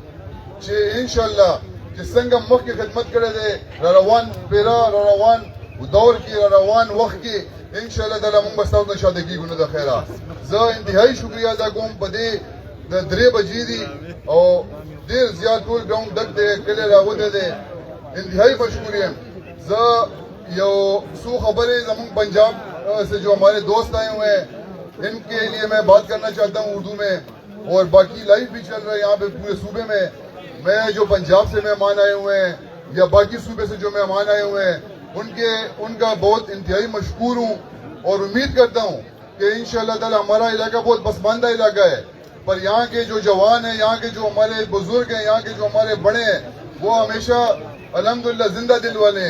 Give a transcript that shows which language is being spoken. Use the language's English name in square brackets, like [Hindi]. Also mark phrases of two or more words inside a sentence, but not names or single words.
[Pashto] چې [Arabic] ان شاء الله [Pashto] چې څنګه مخکې خدمت کړی دی را روان پیرا را روان دور کې را روان وخت کې [Arabic] ان شاء الله تعالی [Pashto] موږ به ستاسو نه شاته کېږو نه د خیره زه انتهایی شکریا ادا کوم په دې د 3 بجې دي او ډېر زیات ټول ګراوند ډک دی کلی راغلی دی انتهایی مشکور یم زه یو څو خبریں زمون [Urdu] پنجاب سے جو ہمارے دوست آئے ہوئے ہیں ان کے لیے میں بات کرنا چاہتا ہوں اردو میں اور باقی لائیو بھی چل رہا ہے یہاں پہ پورے صوبے میں. میں جو پنجاب سے مہمان آئے ہوئے ہیں یا باقی صوبے سے جو مہمان آئے ہوئے ہیں ان کا بہت انتہائی مشکور ہوں اور امید کرتا ہوں کہ [Arabic] إن شاء الله تعالى [Urdu] ہمارا علاقہ بہت پسماندہ علاقہ ہے، پر یہاں کے جو جوان ہیں، یہاں کے جو ہمارے بزرگ ہیں، یہاں کے جو ہمارے بڑے ہیں، وہ ہمیشہ الحمدللہ زندہ دل والے ہیں.